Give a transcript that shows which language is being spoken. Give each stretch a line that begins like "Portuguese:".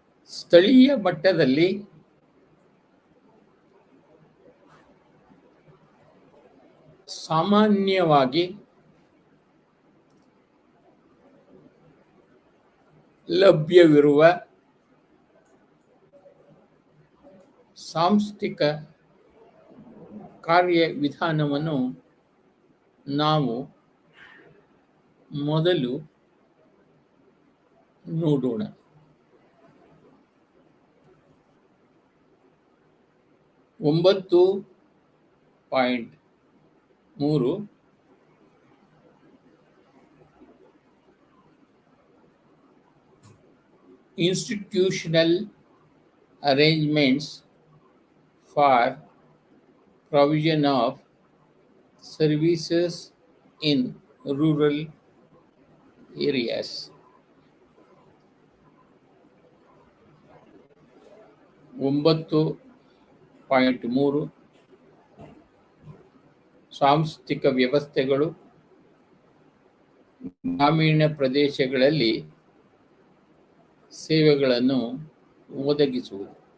Kannada: ಸ್ಥಳೀಯ ಮಟ್ಟದಲ್ಲಿ ಸಾಮಾನ್ಯವಾಗಿ ಲಭ್ಯವಿರುವ ಸಾಂಸ್ಥಿಕ ಕಾರ್ಯವಿಧಾನವನ್ನು ನಾವು ಮೊದಲು ನೋಡೋಣ.
English: ಒಂಬತ್ತು point 3 institutional arrangements for provision of services in rural areas.
Kannada: 9.3 ಸಾಂಸ್ಥಿಕ ವ್ಯವಸ್ಥೆಗಳು ಗ್ರಾಮೀಣ ಪ್ರದೇಶಗಳಲ್ಲಿ ಸೇವೆಗಳನ್ನು ಒದಗಿಸುವುದು.